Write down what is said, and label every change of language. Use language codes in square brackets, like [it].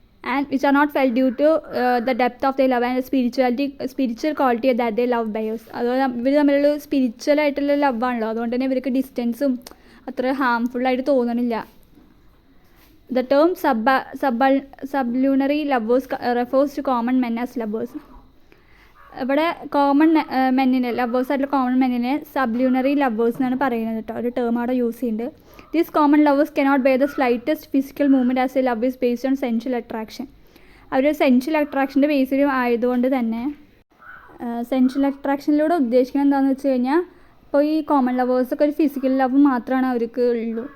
[en] And which are not felt due to the depth of their love and spiritual quality that they love bears. [ml] അതുപോലെ ഇവർ തമ്മിലുള്ള spiritual ആയിട്ടുള്ള ലവാണല്ലോ, അതുകൊണ്ട് തന്നെ ഇവർക്ക് ഡിസ്റ്റൻസും അത്ര ഹാംഫുള്ളായിട്ട് തോന്നണില്ല. [en] The term sublunary lovers refers to common men as lovers. [ml] ഇവിടെ കോമൺ മെന്നിനെ ലവേഴ്സായിട്ടുള്ള കോമൺ മെന്നിനെ സബ്ലൂണറി ലവേഴ്സ് എന്നാണ് പറയുന്നത് കേട്ടോ, ഒരു ടേം അവിടെ യൂസ് ചെയ്യുന്നുണ്ട്. [en] These common lovers cannot bear the slightest physical movement as a love is based on sensual attraction. [ml] അവർ സെൻഷ്വൽ അട്രാക്ഷൻ്റെ ബേസിലും ആയതുകൊണ്ട് തന്നെ സെൻഷ്വൽ അട്രാക്ഷനിലൂടെ ഉദ്ദേശിക്കുന്നത് എന്താണെന്ന് വെച്ച് കഴിഞ്ഞാൽ, ഇപ്പോൾ ഈ കോമൺ ലവേഴ്സൊക്കെ ഒരു ഫിസിക്കൽ ലവ് മാത്രമാണ് അവർക്ക് ഉള്ളൂ.